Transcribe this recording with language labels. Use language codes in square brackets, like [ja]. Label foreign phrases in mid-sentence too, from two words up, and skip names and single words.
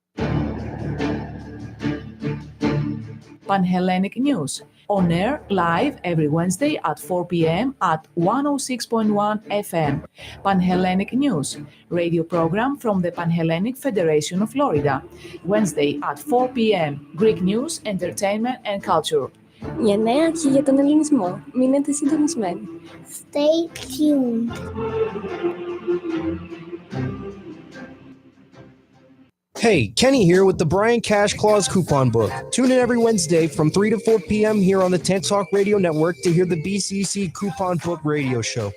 [en] Pan-Hellenic News, on air live every Wednesday at 4 p.m. at 106.1 FM. Pan-Hellenic News, radio program from the Pan-Hellenic Federation of Florida. Wednesday at 4 p.m. Greek news, entertainment and culture. [el] Για νέα και για τον ελληνισμό. Μείνετε συντονισμένοι. [en] Stay tuned. Hey, Kenny here with the Brian Cash Claus Coupon Book. Tune in every Wednesday from 3 to 4 p.m. here on the TAN Talk Radio Network to hear the BCC Coupon Book radio show.